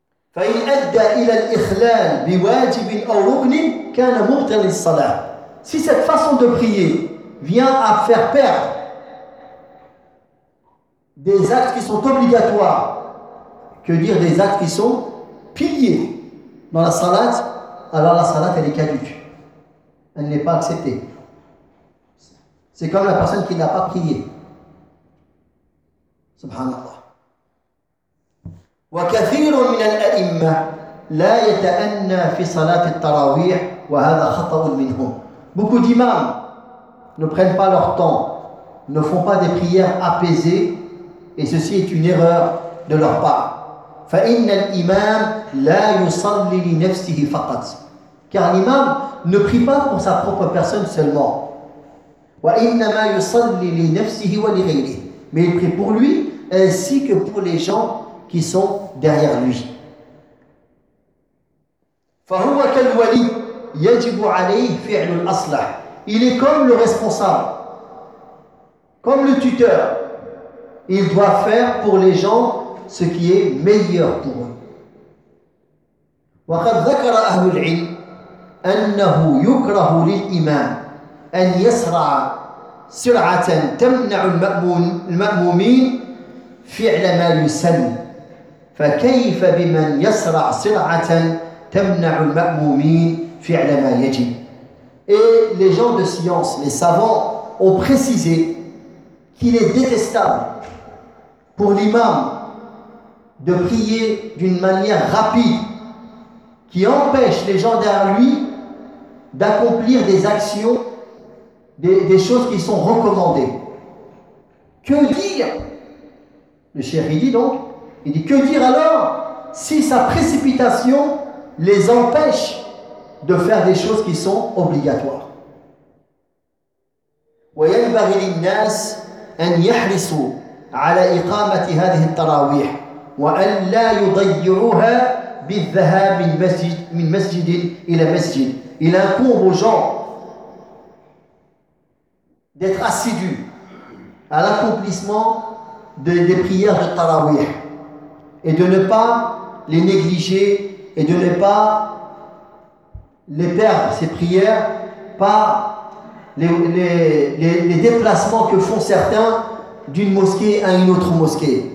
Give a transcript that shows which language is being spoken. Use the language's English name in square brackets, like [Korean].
[Arabic] فإن أدى إلى الإخلال بواجب أو ركن كان مبطل الصلاة. [French] Si cette façon de prier vient à faire perdre des actes qui sont obligatoires, que dire des actes qui sont piliers dans la salat, alors la salat elle est caduque. Elle n'est pas acceptée. C'est comme la personne qui n'a pas prié. [Arabic] Subhanallah. وكثير من الأئمة لا يتأنى في صلاة التراويح وهذا خطأ منهم. [French] Beaucoup d'imams ne prennent pas leur temps, ne font pas des prières apaisées, et ceci est une erreur de leur part. [Arabic] فإن الإمام لا يصلي لنفسه فقط. [French] Car l'imam ne prie pas pour sa propre personne seulement. [Arabic] وإنما يصلي لنفسه ولغيره. [French] Mais il prie pour lui ainsi que pour les gens qui sont derrière lui. [Arabic] فهو كالولي يجب عليه فعل الأصلح. [French] Il est comme le responsable, comme le tuteur. Il doit faire pour les gens ce qui est meilleur pour eux. [Arabic] وقد ذكر أهل العلم أنه يكره للإمام أن يسرع سرعة تمنع المأمومين فعل ما يسن. فكيف بمن يسرع سرعة تمنع المأمومين فعل ما يجب. [French] Et les gens de science, les savants, ont précisé qu'il est détestable pour l'imam de prier d'une manière rapide qui empêche les gens derrière lui d'accomplir des actions, des choses qui sont recommandées. Que dire ? Le cheikh il dit donc, il dit, que dire alors si sa précipitation les empêche de faire des choses qui sont obligatoires. [Arabic] وينبغي للناس أن يحرصوا على إقامة هذه التراويح وأن لا يضيعوها بالذهاب من مسجد إلى مسجد. [French] Il incombe aux gens d'être assidus à l'accomplissement des prières de Taraweeh et de ne pas les négliger et de ne pas les perdre, ces prières, par les déplacements que font certains d'une mosquée à une autre mosquée.